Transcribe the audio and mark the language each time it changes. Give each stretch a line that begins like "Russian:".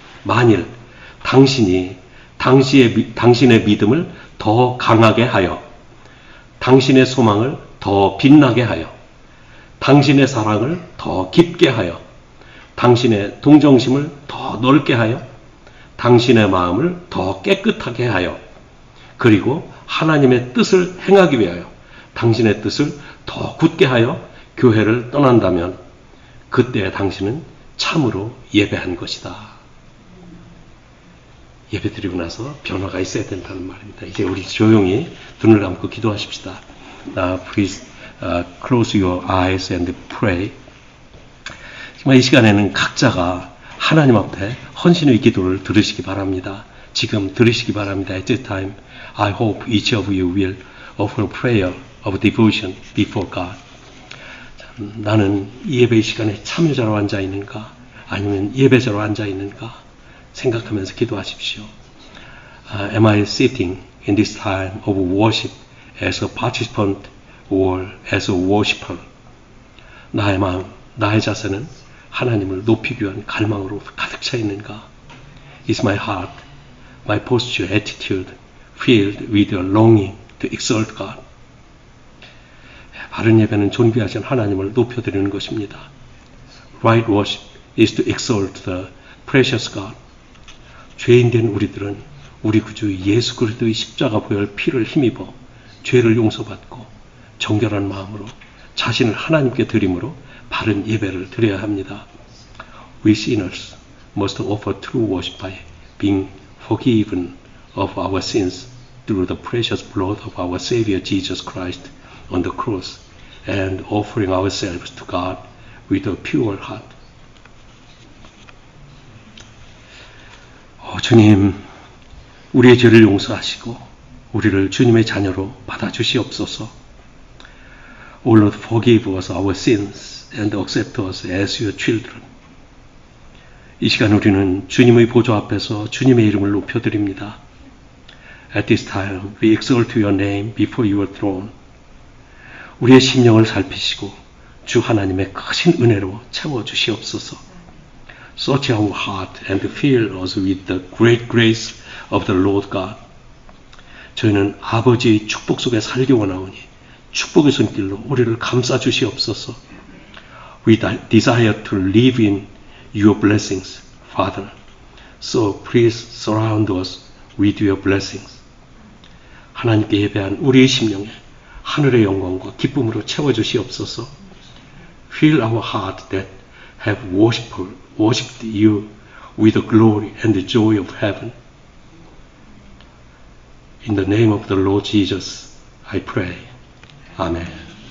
Korean: 만일 당신이 당신의 믿음을 더 강하게 하여 당신의 소망을 더 빛나게 하여 당신의 사랑을 더 깊게 하여 당신의 동정심을 더 넓게 하여 당신의 마음을 더 깨끗하게 하여 그리고 하나님의 뜻을 행하기 위하여 당신의 뜻을 더 굳게 하여 교회를 떠난다면 그때 당신은 참으로 예배한 것이다. 예배 드리고 나서 변화가 있어야 된다는 말입니다. 이제 우리 조용히 눈을 감고 기도하십시다.
English: Please close your eyes and pray.
Korean: 정말 이 시간에는 각자가 하나님 앞에 헌신의 기도를 들으시기 바랍니다. 지금 들으시기 바랍니다.
English: At this time, I hope each of you will offer a prayer of devotion before God.
Korean: 나는 예배의 시간에 참여자로 앉아 있는가 아니면 예배자로 앉아 있는가 생각하면서 기도하십시오.
English: Am I sitting in this time of worship as a participant or as a worshipper?
Korean: 나의 마음, 나의 자세는 하나님을 높이기 위한 갈망으로 가득 차 있는가?
English: Is my heart, my posture, attitude filled with a longing to exalt God?
Korean: 바른 예배는 존귀하신 하나님을 높여드리는 것입니다.
English: Right worship is to exalt the precious God.
Korean: 죄인된 우리들은 우리 구주 예수 그리스도의 십자가 보혈 피를 힘입어 죄를 용서받고 정결한 마음으로 자신을 하나님께 드림으로 바른 예배를 드려야 합니다.
English: We sinners must offer true worship by being forgiven of our sins through the precious blood of our Savior Jesus Christ on the cross and offering ourselves to God with a pure heart.
Korean: 주님, 우리의 죄를 용서하시고 우리를 주님의 자녀로 받아주시옵소서.
English: O Lord, forgive us our sins and accept us as your children.
Korean: 이 시간 우리는 주님의 보좌 앞에서 주님의 이름을 높여드립니다.
English: At this time, we exalt your name before your throne.
Korean: 우리의 심령을 살피시고 주 하나님의 크신 은혜로 채워주시옵소서.
English: Search our heart and fill us with the great grace of the Lord God.
Korean: 저희는 아버지의 축복 속에 살기 원하오니 축복의 손길로 우리를 감싸주시옵소서.
English: We desire to live in your blessings, Father. So please surround us with your blessings.
Korean: 하나님께 예배한 우리의 심령에 하늘의 영광과 기쁨으로 채워주시옵소서.
English: Fill our heart that have worshipped you with the glory and the joy of heaven. In the name of the Lord Jesus, I pray. Amen.